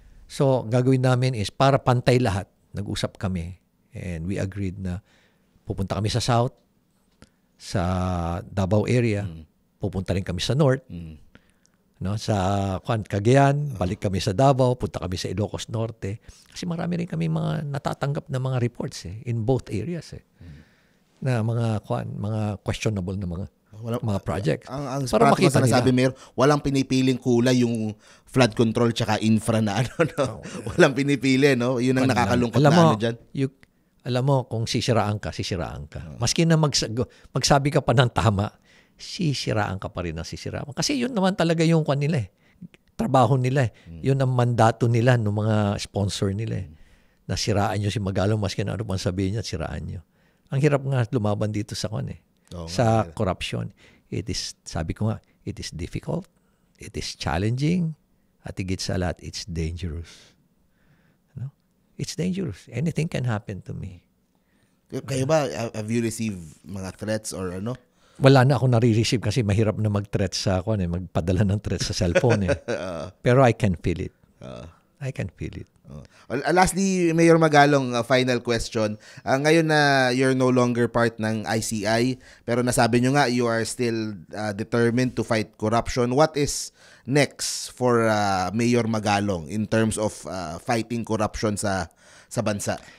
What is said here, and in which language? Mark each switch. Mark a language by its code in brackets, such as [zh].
[tl] So, gagawin namin is, para pantay lahat, nag-usap kami, [en] and we agreed [tl] na pupunta kami sa South, sa Davao area, pupunta rin kami sa North. No, sa Cagayan, balik kami sa Davao, punta kami sa Ilocos Norte. Kasi marami rin kami mga natatanggap na mga reports [en] in both areas [tl] na mga questionable na mga projects. Ang para makita nila. Sabi, Mayor, walang pinipiling kulay yung flood control tsaka infra na no? Walang pinipili, no? Yun ang nakakalungkot na dyan. Alam mo, kung sisiraan ka. Maski na magsabi ka pa ng tama, sisiraan ka pa rin ang sisiraan. Kasi yun naman talaga yung nila trabaho nila Yun ang mandato nila ng mga sponsor nila na siraan nyo si Magalong, maski na ano pang sabihin niya, siraan nyo. Ang hirap nga lumaban dito sa sa corruption. [en] Sabi ko nga, it is difficult, it is challenging, [tl] at higit sa lahat, [en] it's dangerous. No? It's dangerous. Anything can happen to me. [tl] Kayo ba, [en] have you received mga threats or ano? [tl] Wala na ako nare-receive kasi mahirap na mag-threat sa magpadala ng threat sa cellphone Pero [en] I can feel it. I can feel it. Lastly, Mayor Magalong, final question. [tl] Ngayon na [en] you're no longer part ng ICI, [tl] pero nasabi nyo nga [en] you are still determined to fight corruption. What is next for Mayor Magalong in terms of fighting corruption [tl] sa bansa?